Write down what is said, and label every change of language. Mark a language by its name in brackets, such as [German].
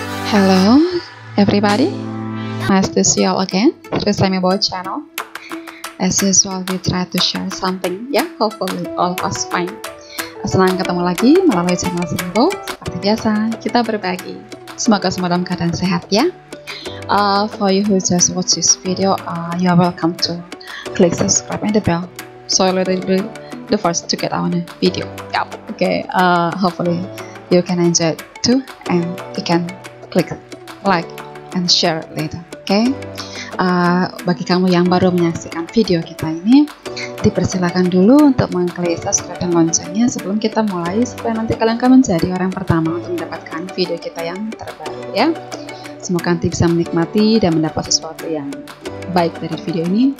[English] Hello everybody, nice to see you all again. This is About channel. As usual, we try to share something, hopefully all of us fine. [Indonesian] Senang ketemu lagi melalui channel Simbo. Seperti biasa, kita berbagi. Semoga semua dalam keadaan sehat ya. [English] For you who just watch this video, you are welcome to click subscribe and the bell, so you'll be the first to get our video. Okay. Hopefully you can enjoy it too, and you can click like and share later. Okay. [Indonesian] Bagi kamu yang baru menyaksikan video kita ini, dipersilakan dulu untuk mengklik subscribe dan loncengnya sebelum kita mulai, supaya nanti kalian akan menjadi orang pertama untuk mendapatkan video kita yang terbaru ya. Semoga nanti bisa menikmati dan mendapat sesuatu yang baik dari video ini.